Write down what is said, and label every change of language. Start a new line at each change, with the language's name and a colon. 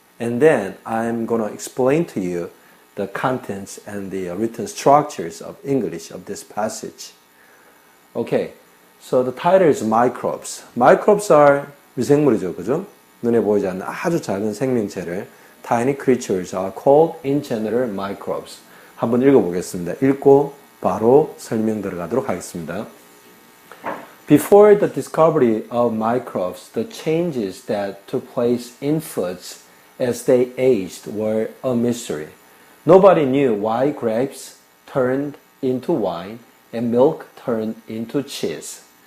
English: And then I'm going to explain to you the contents and the written structures of English of this passage. Okay, so the title is microbes. Microbes are
Korean: 미생물이죠, 그죠? 눈에 보이지 않는 아주 작은 생명체를
English: tiny creatures are called in general microbes.
Korean: 한번 읽어보겠습니다. 읽고 바로 설명 들어가도록 하겠습니다.
English: Before the discovery of microbes, the changes that took place in foods as they aged were a mystery. Nobody knew why grapes turned into wine and milk turned into cheese.